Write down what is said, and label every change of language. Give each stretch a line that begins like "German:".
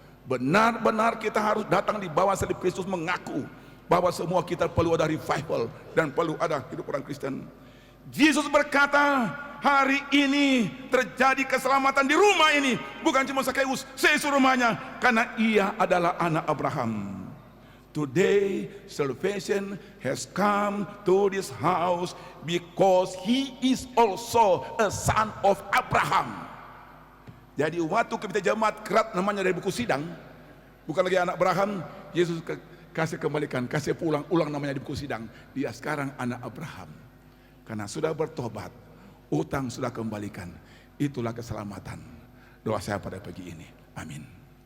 Indonesian: Benar-benar kita harus datang di bawah salib Kristus, mengaku bahwa semua kita perlu ada revival dan perlu ada hidup orang Kristen. Yesus berkata, hari ini terjadi keselamatan di rumah ini, bukan cuma Zakeus, seluruh rumahnya, karena ia adalah anak Abraham.
English: Today salvation has come to this house because he is also a son of Abraham.
Indonesian: Jadi waktu kita jemaat kerat namanya dari buku sidang, bukan lagi anak Abraham, Yesus kasih kembalikan, kasih ulang namanya di buku sidang. Dia sekarang anak Abraham. Karena sudah bertobat, utang sudah kembalikan. Itulah keselamatan. Doa saya pada pagi ini. Amin.